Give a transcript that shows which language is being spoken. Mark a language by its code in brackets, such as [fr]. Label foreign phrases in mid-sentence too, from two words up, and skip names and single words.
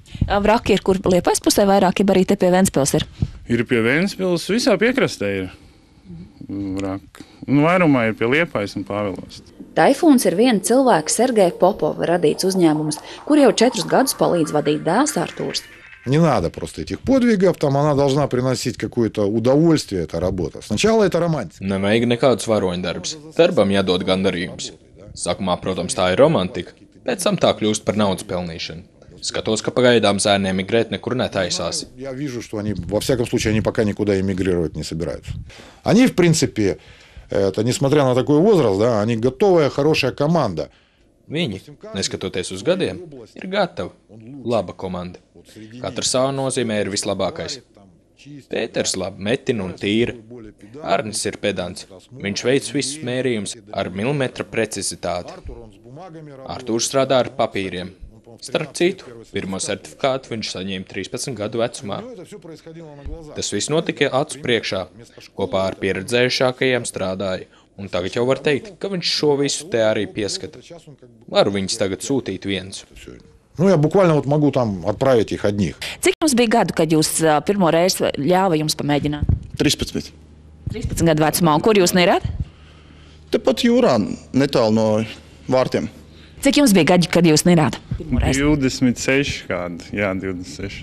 [lv] Vraki ir kur Liepājas pusē vairāk, ja arī te pie Ventspils ir? Ir pie Ventspils, visā piekrastē ir vraki. Vairumā ir pie Liepājas un Pāvilos. Taifuns ir viena cilvēka Sergeja Popova radīts uzņēmums, kur jau 4 gadus palīdz vadīt dēls Artūrs. [ru] Не надо просто этих подвигов, там она должна приносить какое-то удовольствие, эта работа. Сначала это романтика. [lv] Nevajag nekādus varoņdarbus. Darbam jādod gandarījums. Sākumā, protams, tā ir romantika, pēc tam tā kļūst par naudas pelnīšanu. Skatos, ka pagaidām zēni emigrēt nekur netaisās. [ru] Я вижу, что они, во всяком случае, они пока никуда эмигрировать не собираются. Они, в принципе, это, несмотря на такой возраст, да, они готовая, хорошая команда. [lv] Viņi, neskatoties uz gadiem, ir gatavi. Laba komanda. Katrs savā nozīmē ir vislabākais. Pēters labi metina un tīra. Arnis ir pedants. Viņš veic visus mērījumus ar milimetra precizitāti. Artūrs strādā ar papīriem. Starp citu, pirmo certifikātu viņš saņēma 13 gadu vecumā. Tas viss notika acu priekšā. Kopā ar pieredzējušākajiem strādāja. Un tagad jau var teikt, ka viņš šo visu te arī pieskata. Varu viņus tagad sūtīt viens. [ru] Я буквально вот могу там отправить их одних. [lv] Cik jums bija gadu, kad jūs pirmo reizi ļāva jums pamēģināt? 13. 13 gadu vecumā. Un kur jūs nirāt? Tepat jūrā, netālu no vārtiem. Cik jums bija gadi, kad jūs nirāt? 26 kādi, jā, 26.